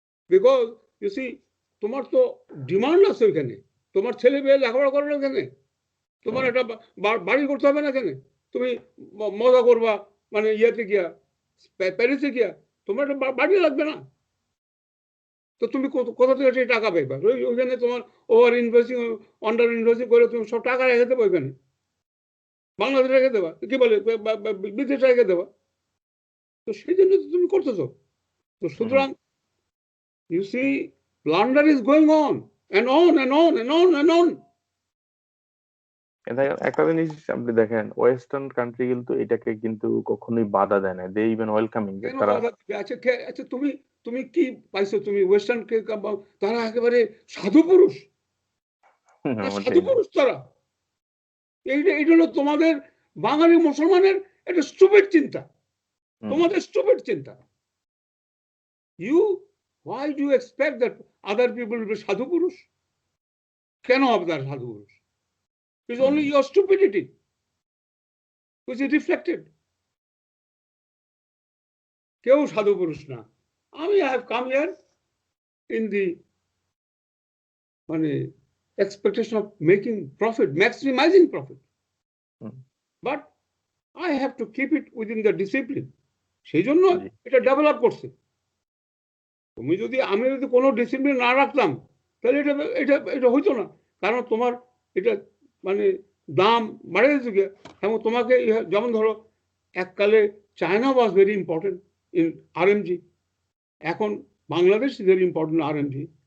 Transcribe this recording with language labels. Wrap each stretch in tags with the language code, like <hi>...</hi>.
<en>because you see</en> <bn>তোমার তো demand আছে ওইখানে, তোমার ছেলে মেয়ে লেখাপড়া করে না এখানে, তোমার একটা বাড়ি করতে হবে না এখানে, তুমি মজা করবা মানে ইয়েতে গিয়া প্যারিসে গিয়া, তোমার একটা বাড়ি লাগবে না, তো তুমি কোথা থেকে সেই টাকা পাইবা? ওইখানে তোমার ওভার ইনভেস্টিং আন্ডার ইনভেস্টিং করে তুমি সব টাকা রেখে দেবো ওইখানে, বাংলাদেশ রেখে দেবা, কি বলে বিদেশে রেখে দেবা, তো সেই জন্য তো তুমি করতেছো। তো সুতরাং</bn> <en>you see plunder is going on and on and on and on and on.</en> <bn>একটা জিনিস আপনি দেখেন, ওয়েস্টার্ন কান্ট্রি কিন্তু এটাকে কিন্তু কখনোই বাধা দেয় না,</bn> <en>They even welcoming.</en> <bn>আচ্ছা তুমি তুমি কি পাইছো? তুমি ওয়েস্টার্ন কে তারা একেবারে সাধু পুরুষ, সাধু পুরুষ তারা। এইটা হলো তোমাদের বাঙালি মুসলমানের একটা স্টুপিড চিন্তা, তোমাদের স্টুপিড চিন্তা।</bn> <en>Why do you expect that other people will be sadhu purush?</en> <bn>কেন আপনার সাধু পুরুষ?</bn> <en>It's only your stupidity which is reflected.</en> <bn>কেউ সাধু পুরুষ না।</bn> <en>I have come here in the মানে expectation of making profit, maximizing profit. But I have to keep it within the discipline.</en> <bn>সেই জন্য এটা ডেভেলপ করছে। আমি যদি কোনো ডিসিপ্লিন না রাখতাম তাহলে এটা হইতো না, কারণ তোমার এটা মানে দাম বাড়ে গেছে। এবং তোমাকে যেমন ধরো এককালে</bn> <en>China was very important in RMG, এখন Bangladesh is very important RMG.</en>